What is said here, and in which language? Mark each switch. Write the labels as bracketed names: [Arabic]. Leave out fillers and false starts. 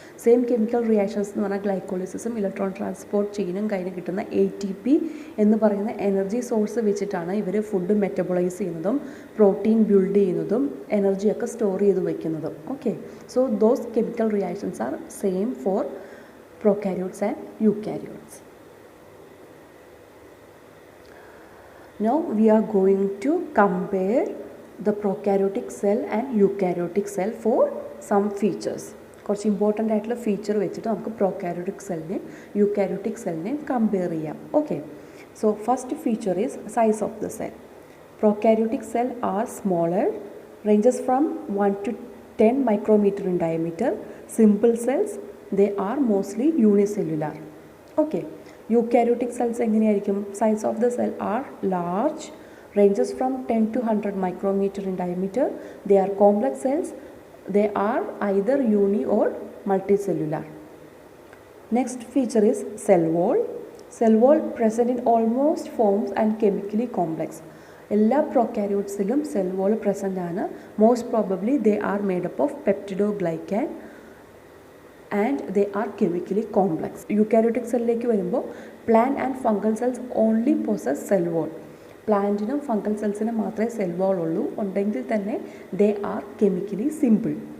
[Malayalam] Same chemical reactions എന്ന് പറഞ്ഞാൽ ഗ്ലൈക്കോളിസിസും electron transport ചെയിനും കഴിഞ്ഞ് കിട്ടുന്ന ATP എന്ന് പറയുന്ന എനർജി സോഴ്സ് വെച്ചിട്ടാണ് ഇവർ ഫുഡ് മെറ്റബോളൈസ് ചെയ്യുന്നതും പ്രോട്ടീൻ ബിൽഡ് ചെയ്യുന്നതും എനർജിയൊക്കെ സ്റ്റോർ ചെയ്ത് വയ്ക്കുന്നതും. [English] Okay, so those chemical reactions are same for prokaryotes and eukaryotes. Now we are going to compare the prokaryotic cell and eukaryotic cell for some features. [Malayalam] കുറച്ച് important ആയിട്ടുള്ള feature വെച്ചിട്ട് നമുക്ക് prokaryotic സെല്ലിനെയും eukaryotic സെല്ലിനെയും compare ചെയ്യാം. [English] Okay, so first feature is size of the cell. Prokaryotic cell are smaller, ranges from 1 to 10 micrometer in diameter. Simple cells, they are mostly unicellular. Okay, eukaryotic cells [Malayalam] എങ്ങനെയായിരിക്കും? [English] Size of the cell are large, ranges from 10 to 100 micrometer in diameter. They are complex cells. They are either uni or multicellular. Next feature is cell wall. Cell wall present in almost forms and chemically complex. [Malayalam] എല്ലാ പ്രൊക്കാരിയോട്സിലും cell wall present ആണ്. [English] Most probably they are made up of peptidoglycan and they are chemically complex. [Malayalam] Eukaryotic സെല്ലിലേക്ക് വരുമ്പോൾ [English] Plant and fungal cells only possess cell wall. [Malayalam] പ്ലാന്റിനും fungal സെൽസിനും മാത്രമേ cell wall ഉള്ളൂ. ഉണ്ടെങ്കിൽ തന്നെ [English] They are chemically simple.